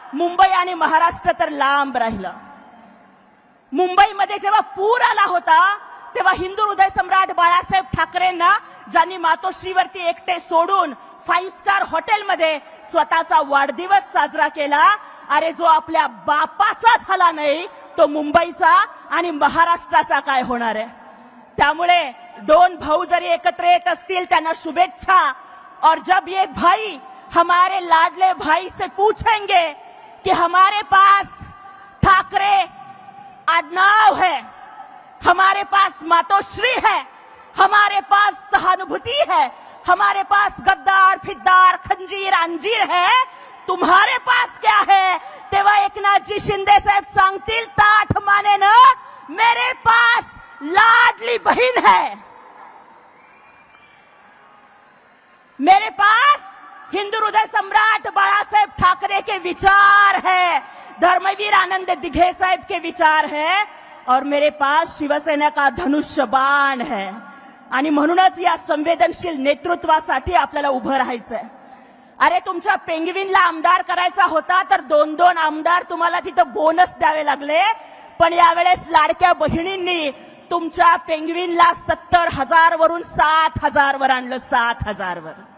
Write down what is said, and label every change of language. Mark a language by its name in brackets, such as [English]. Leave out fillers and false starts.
[Marathi] मुंबई आणि महाराष्ट्र तर लांब राहिलं. मुंबईमध्ये जेव्हा पूर आला होता तेव्हा हिंदू हृदय सम्राट बाळासाहेब ठाकरेंना, ज्यांनी मातोश्रीवरती एकटे सोडून 5 स्टार हॉटेलमध्ये स्वतःचा वाढदिवस साजरा केला, अरे जो आपल्या बापाचा झाला नाही तो मुंबईचा आणि महाराष्ट्राचा काय होणार आहे? त्यामुळे दोन भाऊ जरी एकत्र येत असतील त्यांना शुभेच्छा. [Hindi] और जब ये भाई हमारे लाडले भाई से पूछेंगे कि हमारे पास ठाकरे आडनाव है, हमारे पास मातोश्री है, हमारे पास सहानुभूति है, हमारे पास गद्दार फिद्दार खंजीर अंजीर है, तुम्हारे पास क्या है? तेव्हा एकनाथजी शिंदे साहेब सांगतील ताठ माने न, मेरे पास लाडली बहन है, मेरे पास हिंदू हृदय सम्राट बाळासाहेब ठाकरे के विचार है, धर्मवीर आनंद दिघे साहेब के विचार है, और मेरे पास शिवसेना का धनुष्य बाण है. [Marathi] आणि म्हणूनच या संवेदनशील नेतृत्वासाठी आपल्याला उभं राहायचंय. अरे तुमच्या पेंगविनला आमदार करायचा होता तर 2-2 आमदार तुम्हाला तिथं बोनस द्यावे लागले, पण यावेळेस लाडक्या बहिणींनी तुमच्या पेंगविनला 70,000 वरून 7,000 वर आणलं, 7,000 वर.